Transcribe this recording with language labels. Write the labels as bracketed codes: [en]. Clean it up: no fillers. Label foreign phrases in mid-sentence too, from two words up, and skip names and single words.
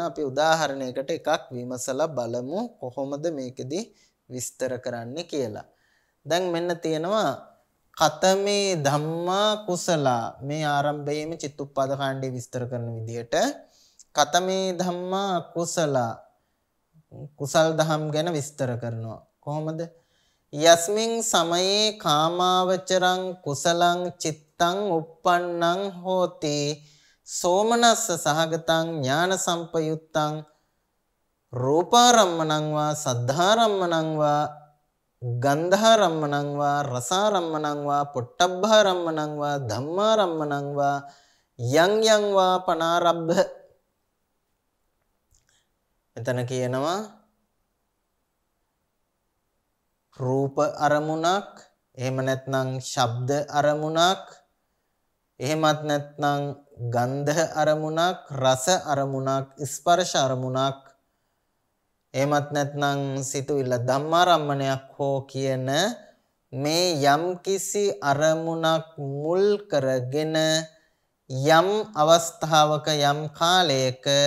[si] අපි උදාහරණයකට එකක් විමසලා බලමු කොහොමද මේකෙදි විස්තර කරන්නේ කියලා. දැන් මෙන්න තියෙනවා [pi] කතමේ ධම්මා කුසලා [si] මේ ආරම්භයේම චිත්තුප්පාද කාණ්ඩය විස්තර කරන විදිහට [pi] කතමේ ධම්මා කුසලා [si] කුසල් දහම් ගැන විස්තර කරනවා. කොහොමද? [pi] යස්මින් සමයේ කාමාවචරං කුසලං චිත්තං uppannං හෝති සෝමනස්ස සහගතං ඥාන සම්පයුත්තං රූපාරම්මණං වා සද්ධාරම්මණං වා ගන්ධාරම්මණං වා රසාරම්මණං වා පොට්ටබ්බාරම්මණං වා ධම්මාරම්මණං වා යං යං වා පනාරබ්බ. [si] එතන කියනවා රූප අරමුණක්, එහෙම නැත්නම් ශබ්ද අරමුණක්, එහෙමත් නැත්නම් ගන්ධ අරමුණක්, රස අරමුණක්, ස්පර්ශ අරමුණක්, එහෙමත් නැත්නම් සිතුවිල්ල ධම්මාරම්මණයක් හෝ කියන මේ යම් කිසි අරමුණක් මුල් කරගෙන යම් අවස්ථාවක යම් කාලයක